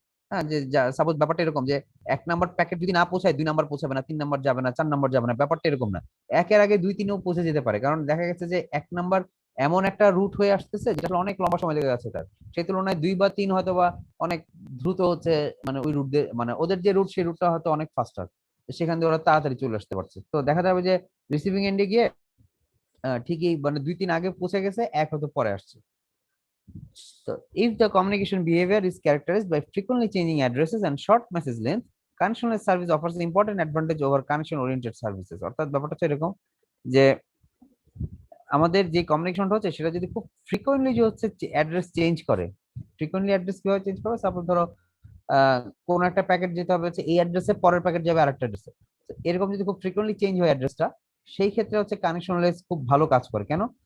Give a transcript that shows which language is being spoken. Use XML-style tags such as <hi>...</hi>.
<bn>হ্যাঁ, যে সাপোজ ব্যাপারটা এরকম যে এক নাম্বার প্যাকেট যদি না পৌঁছায় দুই নাম্বার পৌঁছাবে না, তিন নাম্বার যাবে না, চার নাম্বার যাবে না, ব্যাপারটা এরকম না, একের আগে দুই তিনেও পৌঁছে যেতে পারে, কারণ দেখা গেছে যে এক নাম্বার এমন একটা রুট হয়ে আসতেছে যেটা অনেক লম্বা সময় লেগে যাচ্ছে তার, সেই তুলনায় দুই বা তিন হয়তো বা অনেক দ্রুত হচ্ছে, মানে ওই রুট দিয়ে মানে ওদের যে রুট সেই রুটটা হয়তো অনেক ফাস্টার, সেখান দিয়ে ওরা তাড়াতাড়ি চলে আসতে পারছে। তো দেখা যাবে যে রিসিভিং এন্ডে গিয়ে ঠিকই মানে দুই তিন আগে পৌঁছে গেছে, এক হয়তো পরে আসছে।</bn> <en>So, if the communication behavior is characterized by frequently changing addresses and short message length, connectionless service offers an important advantage over connection-oriented services।</en> <bn>অর্থাৎ ব্যাপারটা হচ্ছে এরকম যে আমাদের যে কমিউনিকেশনটা হচ্ছে সেটা যদি খুব ফ্রিকোয়েন্টলি যে হচ্ছে অ্যাড্রেস চেঞ্জ করে, ফ্রিকোয়েন্টলি অ্যাড্রেস কিভাবে চেঞ্জ করবে, সাপোজ ধরো কোন একটা প্যাকেট যেতে হবে হচ্ছে এই অ্যাড্রেসে, পরের প্যাকেট যাবে আরেকটা অ্যাড্রেসে, এরকম যদি খুব ফ্রিকোয়েন্টলি চেঞ্জ হয় অ্যাড্রেসটা, সেই ক্ষেত্রে হচ্ছে কানেকশনলেস খুব ভালো কাজ করে। কেন?</bn>